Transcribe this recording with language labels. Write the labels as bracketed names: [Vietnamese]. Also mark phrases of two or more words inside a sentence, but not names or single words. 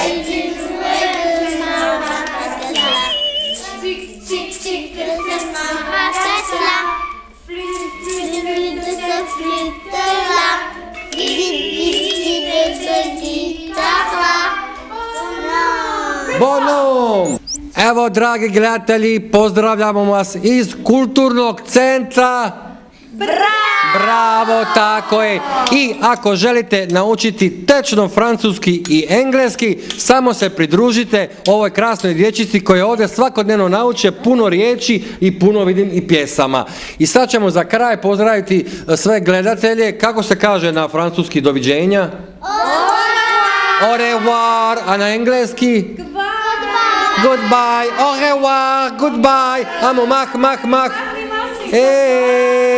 [French] Sais-tu jouer de maracas? Tic, tic, tic. De ce maracas-là. Flûte, flûte, flûte de ce flûte-là. Guitare de ce guitare-là. Bonhomme. [Croatian] Evo, dragi gledatelji, pozdravljamo vas iz Kulturnog centra. Bravo, tako je. I ako želite naučiti tečno francuski i engleski, samo se pridružite ovoj krasnoj dječici koja ovdje svakodnevno nauče puno riječi i puno, vidim, i pjesama. I sad ćemo za kraj pozdraviti sve gledatelje. Kako se kaže na francuski doviđenja? [French] Au revoir, [Croatian] a na engleski? [English] Goodbye, [French] au revoir, [English] goodbye. [Croatian] Amo, mah, mah, mah.